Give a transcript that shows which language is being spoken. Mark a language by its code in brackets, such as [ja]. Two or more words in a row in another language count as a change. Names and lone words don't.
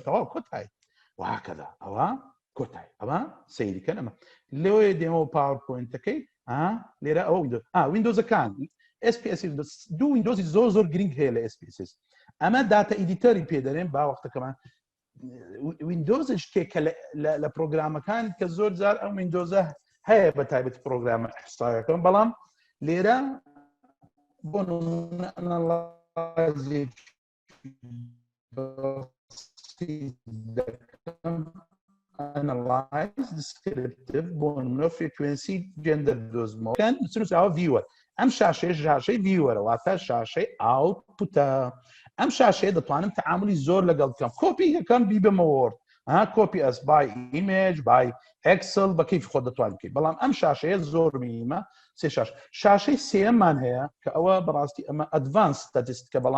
[ckb] تەواو کۆتایی وهاکەدا ئەوە کۆتایی ئەوە سەیریکەن ئەمە لێوەیە دێمەوە پاوەرپۆینتەکەی لێرە ئەوە ویندۆزەکان SPSS دوو ویندۆزی زۆر گرنگ هەیە لە SPSS ئەمە [en] data editor [ckb] پێدەرێن با وەختەکەمان ویندۆز شتێکە لە پرۆگرامەکان کە زۆر جار ئەم ویندۆزە هەیە بە تایبەت پرۆگرامە ئیحسایەکەم بەڵام لێرە بۆ [en] analyze descriptive [ckb] بۆ نمونە [en] frequency gender [ckb] دۆزمەوە سنووسراوە viewer ئەم شاشەی viewer واتە شاشەی outputە ئەم شاشەیە دەتوانم تعاملی زۆر لەگەڵ بکەم کۆپی یەکەم بیبمە وۆرد [en] copy as by image by Excel [ckb] بە کەیفی خۆ دەتوانین بکەین بەڵام ئەم شاشەیە زۆر میمە سێ شاشەی سێەممان هەیە کە ئەوە بەڕاستی ئەمە [en] advance statistics [ckb] بەڵام